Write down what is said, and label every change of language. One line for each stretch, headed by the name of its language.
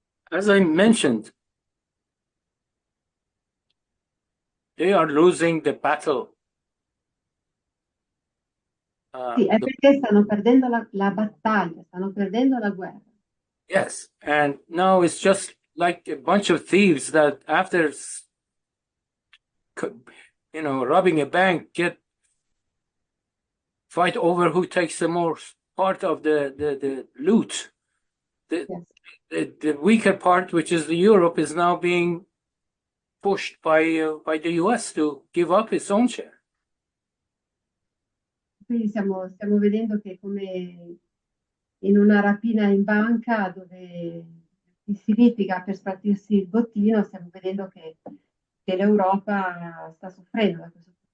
English: As I mentioned, they are losing the battle.
Italian: Sì, è perché stanno perdendo la battaglia, stanno perdendo la guerra.
English: Yes, and now it's just like a bunch of thieves that after, robbing a bank, fight over who takes the most part of the loot. Yes. The weaker part, which is the Europe, is now being pushed by the U.S. to give up its own share.
Italian: Quindi stiamo vedendo che come in una rapina in banca dove si litiga per spartirsi il bottino, stiamo vedendo che l'Europa sta soffrendo da questo.